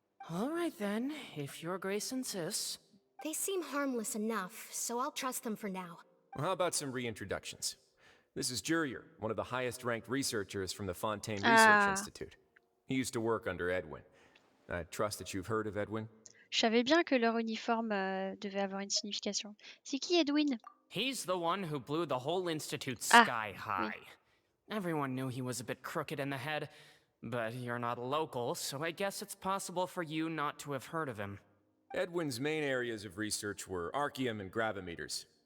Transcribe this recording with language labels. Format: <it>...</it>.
<en>All right then, if your grace insists. They seem harmless enough, so I'll trust them for now. Well, how about some reintroductions? This is Egeria, one of the highest-ranked researchers from the Fontaine Research Institute. He used to work under Edwin. I trust that you've heard of Edwin?</en> <fr>Je savais bien que leur uniforme devait avoir une signification. C'est qui Edwin?</fr> <en>He's the one who blew the whole institute Ah, sky high.</en> <fr>oui.</fr> <en>Everyone knew he was a bit crooked in the head, but you're not local, so I guess it's possible for you not to have heard of him. Edwin's main areas of research were archeum and gravimeters.</en>